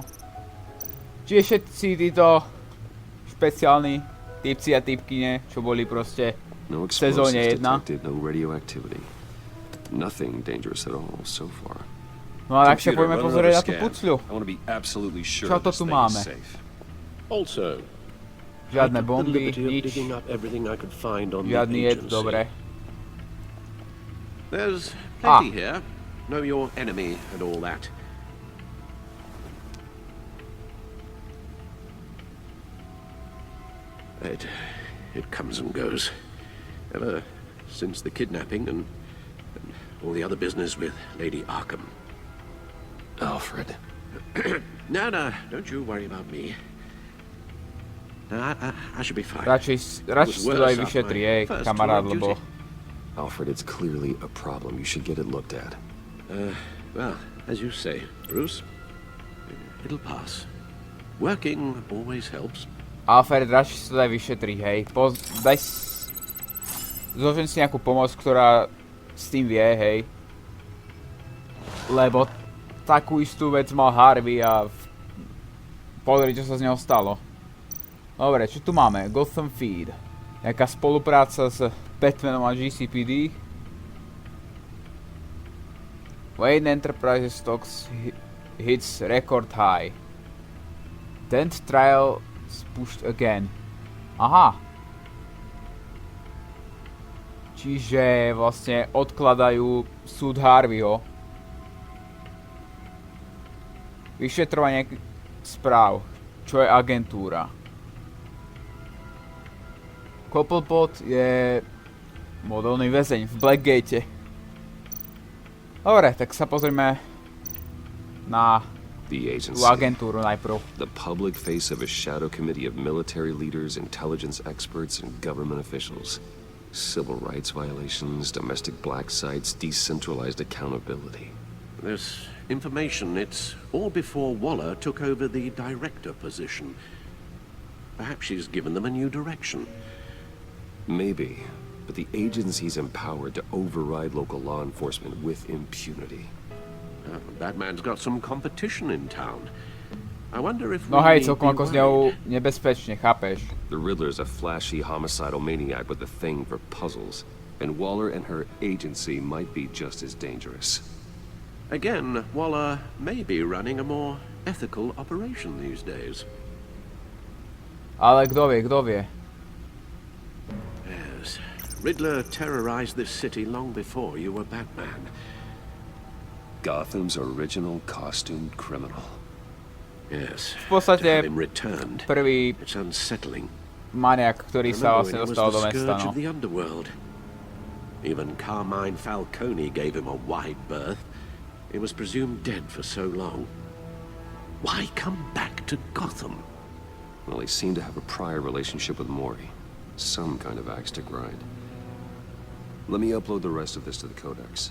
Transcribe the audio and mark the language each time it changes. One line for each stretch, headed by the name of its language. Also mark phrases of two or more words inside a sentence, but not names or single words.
Slovak: Čiže všetci títo špeciálni typci a typkyne, čo boli proste v sezóne 1. No a tak sa poďme pozrieť na tú pucľu. Čo to tu máme? Žiadne bomby, nič. Žiadny jed, dobre.
English: There's plenty here. Know your enemy and all that. It comes and goes. Ever since the kidnapping and all the other business with Lady Arkham. Alfred. No, don't you worry about me. No, I should be fine.
Slovak: Radšej si to aj vyšetri, kamarát, lebo...
English: Alfred, it's clearly a problem. You should get it looked at. Well, as you say, Bruce, it'll pass. Working always helps. Alfred,
Slovak: radšej si to daj vyšetriť, hej. Zložím si nejakú pomoc, ktorá s tým vie, hej. Lebo takú istú vec mal Harvey a... Pozri, čo sa z neho stalo. Dobre, čo tu máme? Gotham Feed. Nejaká spolupráca s Batmanom a GCPD.
English: Wayne Enterprises stocks hits record high. 10th trial pushed again.
Slovak: Aha. Čiže vlastne odkladajú súd Harveyho. Vyšetrovanie správ. Čo je agentúra? Cobblepot je modelný väzeň v Blackgate. Dobre, tak sa pozrieme na tú agentúru najprv.
English: The public face of a shadow committee of military leaders, intelligence experts, and government officials. Civil rights violations, domestic black sites, decentralized accountability. This information, it's all before Waller took over the director position. Perhaps she's given them a new direction. Maybe, but the agency's empowered to override local law enforcement with impunity. Batman's got some competition in town. I wonder if
Slovak: no hej, celkom ako s ňou nebezpečne, chápeš?
English: The Riddler's a flashy homicidal maniac with a thing for puzzles, and Waller and her agency might be just as dangerous. Again, Waller may be running a more ethical operation these days.
Slovak: Ale kto vie?
English: Yes. Riddler terrorized this city long before you were Batman. Gotham's original costumed criminal. Yes.
Slovak: V podstate prvý
English: it's unsettling.
Slovak: maniak, ktorý sa vlastne dostal do mesta, no.
English: Of the underworld. Even Carmine Falcone gave him a wide berth. He was presumed dead for so long. Why come back to Gotham? Well, he seemed to have a prior relationship with Mori. Some kind of axe to grind. Let me upload the rest of this to the Codex.